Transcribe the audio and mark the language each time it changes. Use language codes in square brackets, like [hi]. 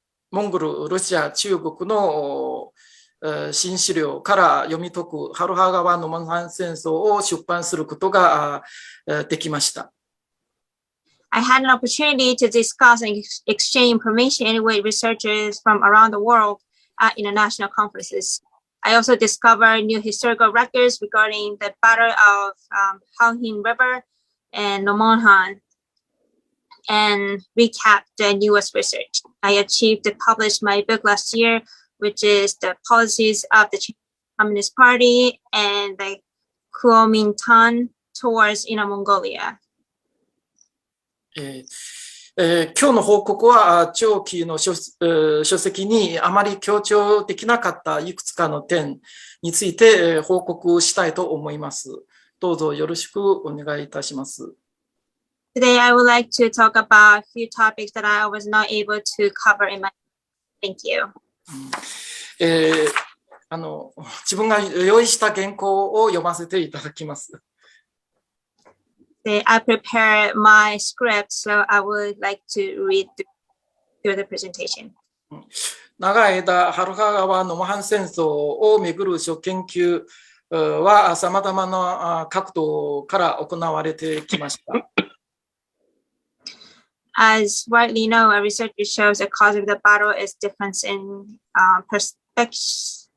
[ja] モンゴル、ロシア、中国の新資料から読み解くハルハ川ノモハン戦争を出版することができました。 [en] I had an opportunity to discuss and exchange information with researchers from around the world at international conferences. I also discovered new historical records regarding the Battle of Khalkhyn River and Nomonhan and recap the newest research. I achieved to publish my book last year, which is the policies of the Communist Party and the Kuomintang towards Inner Mongolia. [ja] 今日の報告は長期の書籍にあまり強調できなかったいくつかの点について報告したいと思います。どうぞよろしくお願いいたします。 [en] Today, I would like to talk about a few topics that I was not able to cover in my. Thank you. [ja] 自分が用意した原稿を読ませていただきます。 [en] I prepared my script, so I would like to read through the presentation. [ja] 長い間、ハルハ川ノモハン戦争をめぐる諸研究は様々な角度から行われてきました。 [en] As widely known, research shows the cause of the battle is difference in perspectives.